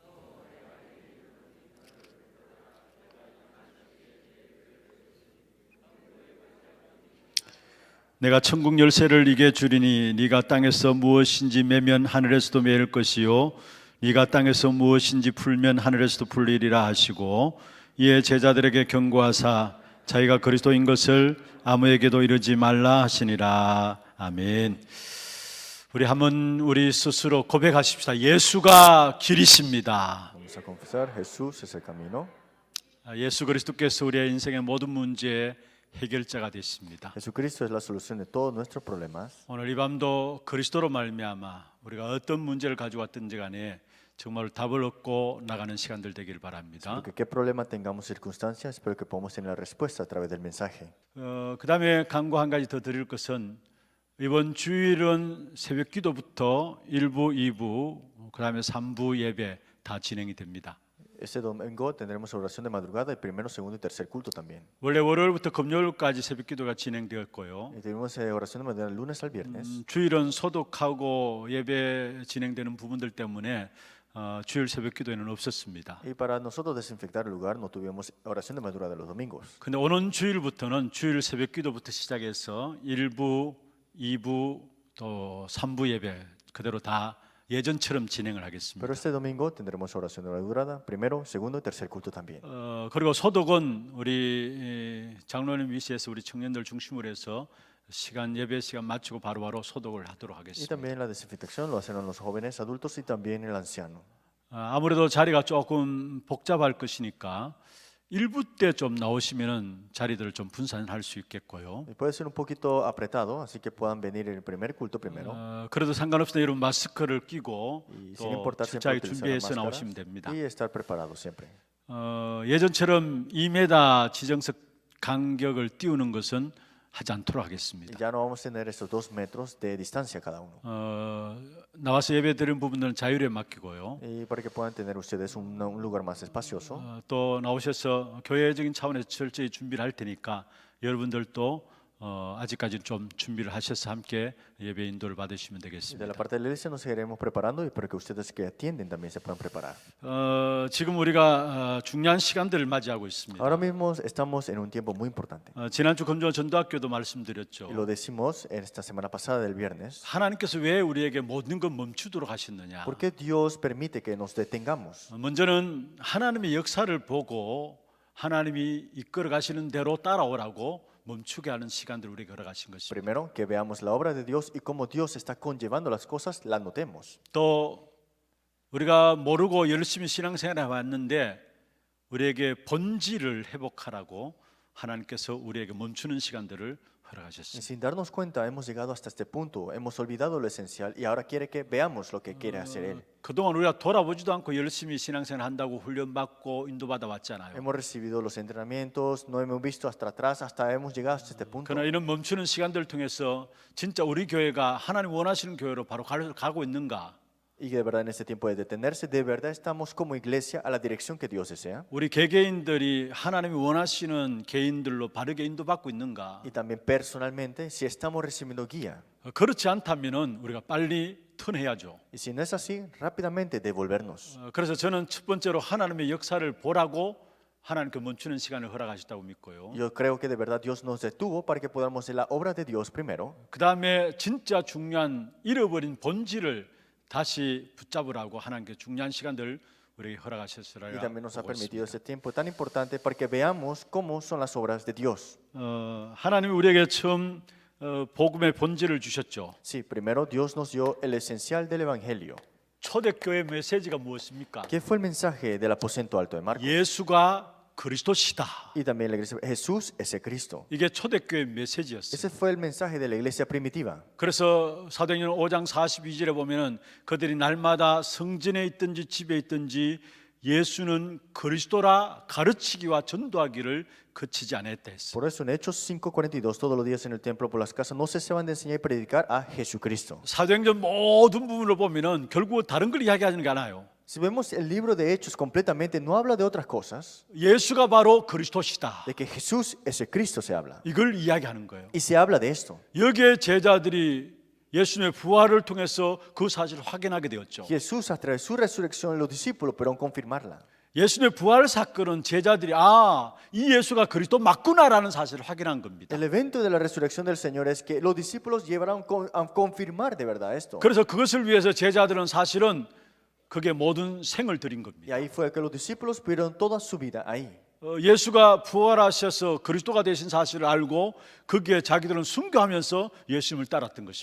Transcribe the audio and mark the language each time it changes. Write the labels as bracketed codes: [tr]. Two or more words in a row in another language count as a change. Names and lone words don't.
[ko] 내가 천국 열쇠를 네게 주리니 네가 땅에서 무엇인지 매면 하늘에서도 매일 것이요 네가 땅에서 무엇인지 풀면 하늘에서도 풀리리라 하시고 이에 제자들에게 경고하사 자기가 그리스도인 것을 아무에게도 이르지 말라 하시니라. 아멘. 우리 한번 우리 스스로 고백하십시다. 예수가 길이십니다. [es] Vamos a confesar, Jesús es el camino. [ko] 예수 그리스도께서 우리의 인생의 모든 문제의 해결자가 되십니다. [es] Jesucristo es la solución de todos nuestros problemas. [ko] 오늘 이 밤도 그리스도로 말미암아 우리가 어떤 문제를 가지고 왔든지 간에 정말 답을 얻고 나가는 시간들 되길 바랍니다. [es] Porque qué problema tengamos circunstancias, espero que podamos tener la respuesta a través del mensaje. [ko] 그 다음에 강구 한 가지 더 드릴 것은 이번 주일은 새벽 기도부터 1부, 2부, 그 다음에 3부 예배 다 진행이 됩니다. [es] Este domingo tendremos oración de madrugada, el primero, segundo y tercer culto también. [ko] 원래 월요일부터 금요일까지 새벽 기도가 진행되었고요. [es] Y tuvimos oración de madrugada del lunes al viernes. [ko] 주일은 소독하고 예배 진행되는 부분들 때문에 주일 새벽 기도에는 없었습니다. [es] Y para nosotros desinfectar el lugar no tuvimos oración de madrugada los domingos. [ko] 근데 오는 주일부터는 주일 새벽 기도부터 시작해서 1부, 2부 또 3부 예배 그대로 다 예전처럼 진행을 하겠습니다. [es] Pero este domingo tendremos oración de madrugada, primero, segundo y tercer culto también. [ko] 그리고 소독은 우리 장로님 위시에서 우리 청년들 중심으로 해서 예배 시간 마치고 바로바로 소독을 하도록 [es] Y [ko] 하겠습니다. [es] también la desinfección lo hacen los jóvenes adultos y también el anciano. [ko] 아무래도 자리가 조금 복잡할 것이니까 1부 때 좀 나오시면은 자리들을 좀 분산할 수 있겠고요. [es] Y puede ser un poquito apretado, así que puedan venir en el primer culto primero. [ko] 그래도 상관없습니다. 여러분 마스크를 끼고 [es] Y sin [ko] 또 [es] importar siempre [ko] 철저하게 [es] utilizar las [ko] 준비해서 [es] máscaras [ko] 나오시면 됩니다. [es] y estar preparados siempre. [ko] 예전처럼 2m 지정석 간격을 띄우는 것은 하지 않도록 [es] Y [ko] 하겠습니다. [es] ya no vamos a tener esos 2 metros de distancia cada uno. [ko] 나와서 예배 드리는 부분들은 자율에 맡기고요. [es] Y para que puedan tener ustedes un lugar más espacioso. [ko] 또 나오셔서 교회적인 차원에서 철저히 준비를 할 테니까 여러분들도 아직까지는 좀 준비를 하셔서 함께 예배 인도를 받으시면 [es] Y de la [ko] 되겠습니다. [es] parte de la iglesia nos seguiremos preparando y para que ustedes que atienden también se puedan preparar. [ko] 지금 우리가 중요한 시간들을 맞이하고 있습니다. [es] Ahora mismo estamos en un tiempo muy importante. [ko] 지난주 금요 전도학교도 말씀드렸죠. [es] Y lo decimos en esta semana pasada del viernes. [ko] 하나님께서 왜 우리에게 모든 것 멈추도록 하셨느냐? [es] ¿Por qué Dios permite que nos detengamos? [ko] 먼저는 하나님의 역사를 보고 하나님이 이끌어 가시는 대로 따라오라고 멈추게 하는 시간들을 우리가 걸어가신 것입니다. [es] Primero, que veamos la obra de Dios y cómo Dios está conllevando las cosas, la notemos. [ko] 또 우리가 모르고 열심히 신앙생활을 해왔는데 우리에게 본질을 회복하라고 하나님께서 우리에게 멈추는 시간들을 [es] Y [ko] 허락하셨습니다. [es] sin darnos cuenta, hemos llegado hasta este punto, hemos olvidado lo esencial y ahora quiere que veamos lo que quiere hacer Él. [ko] 그동안 우리가 돌아보지도 않고 열심히 신앙생활 한다고 훈련받고 인도받아 왔잖아요. [es] Hemos recibido los entrenamientos, no hemos visto hasta atrás, hasta hemos llegado hasta este punto. [ko] 그러나 이런 멈추는 시간들을 통해서 진짜 우리 교회가 하나님 원하시는 교회로 바로 가고 있는가? [es] Y que de verdad en este tiempo de detenerse, de verdad estamos como iglesia a la dirección que Dios desea. [ko] 우리 개개인들이 하나님이 원하시는 개인들로 바르게 인도받고 있는가? [es] Y también personalmente, si estamos recibiendo guía. [ko] 그렇지 않다면은 우리가 빨리 턴해야죠. [es] Y si no es así, rápidamente devolvernos. [ko] 그래서 저는 첫 번째로 하나님의 역사를 보라고 하나님께 멈추는 시간을 허락하셨다고 믿고요. [es] Yo creo que de verdad Dios nos detuvo para que podamos hacer la obra de Dios primero. [ko] 그 다음에 진짜 중요한 잃어버린 본질을 다시 붙잡으라고 하나님께 중요한 시간들 우리에게 허락하셨으리라 [es] Y también nos ha [ko] 보고 [es] permitido [ko] 있습니다. [es] ese tiempo tan importante para que veamos cómo son las obras de Dios. [ko] 하나님이 우리에게 처음 복음의 본질을 주셨죠. [es] Sí, primero Dios nos dio el esencial del Evangelio. [ko] 초대교회 메시지가 무엇입니까? [es] ¿Qué fue el mensaje del aposento alto de Marcos? [ko] 예수가 그리스도시다. [es] Y también la iglesia, Jesús es el Cristo. [ko] 이게 초대교회 메시지였어요. [es] Ese fue el mensaje de la iglesia primitiva. [ko] 그래서 사도행전 5장 42절에 보면은 그들이 날마다 성전에 있든지 집에 있든지 예수는 그리스도라 가르치기와 전도하기를 그치지 않았다 했어요. [es] Por eso en Hechos 5:42 todos los días en el templo por las casas no cesaban de enseñar y predicar a Jesucristo. [ko] 사도행전 모든 부분을 보면은 결국 다른 걸 이야기하는 게 아니에요. [es] Si vemos el libro de Hechos completamente no habla de otras cosas, [ko] 예수가 바로 그리스도시다. [es] de que Jesús es el Cristo se habla. [ko] 이걸 이야기하는 거예요. [es] Y se habla de esto. [ko] 여기에 제자들이 예수님의 부활을 통해서 그 사실을 확인하게 되었죠. [es] Jesús a través de su resurrección los discípulos pudieron confirmarla. [ko] 예수님의 부활 사건은 제자들이 이 예수가 그리스도 맞구나라는 사실을 확인한 겁니다. [es] El evento de la resurrección del Señor es que los discípulos llevaron a confirmar de verdad esto. [ko] 그래서 그것을 위해서 제자들은 사실은 그게 모든 생을 드린 [es] Y [ko] 겁니다. [es] ahí fue que los discípulos pudieron toda su vida ahí. [ko] 예수가 부활하셔서 그리스도가 되신 사실을 알고 거기에 자기들은 순교하면서 예수님을 따랐던 것이죠.